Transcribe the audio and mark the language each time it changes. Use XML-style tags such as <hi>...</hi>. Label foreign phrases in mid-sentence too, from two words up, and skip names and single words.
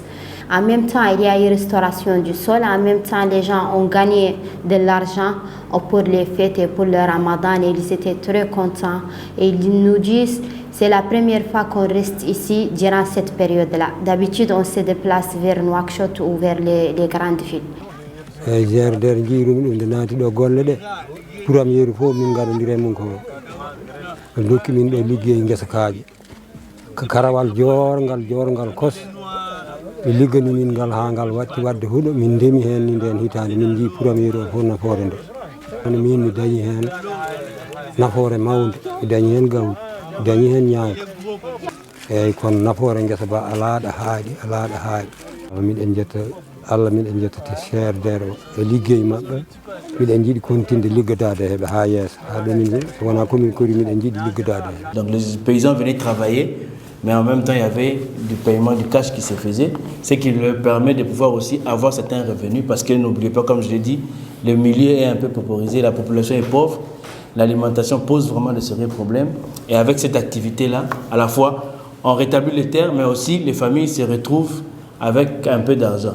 <fr>En même temps, il y a eu restauration du sol. En même temps, les gens ont gagné de l'argent pour les fêtes et pour le Ramadan. Et ils étaient très contents. Et ils nous disent, c'est la première fois qu'on reste ici durant cette période-là. D'habitude, on se déplace vers Nouakchott ou vers les grandes villes.</fr> <ff>ɓe liggani min ngal ha ngal watti wadde huuɗo min ndemi hen ni nden hitande min jii premier o fof nafoore nde kono min mi dañi hen nafoore mawde mi dañi hen gawri mi dañi hen ñaawde eyyi kono nafoore guesa ba alaaɗa haaɗi miɗen jetta Allah miɗen jettati CRDR o e liggey mabɓe miɗen jiiɗi continde liggodade heɓe ha yeeso ha ɗo min so wona commune Kori miɗen jiiɗi liggodade heɓe.</ff> <fr>Donc les paysans venaient travailler, mais en même temps il y avait du paiement du cash qui se faisait, ce qui leur permet de pouvoir aussi avoir certains revenus, parce que n'oubliez pas, comme je l'ai dit, le milieu est un peu paupérisé, la population est pauvre, l'alimentation pose vraiment de sérieux problèmes, et avec cette activité-là, à la fois on rétablit les terres, mais aussi les familles se retrouvent avec un peu d'argent.</fr>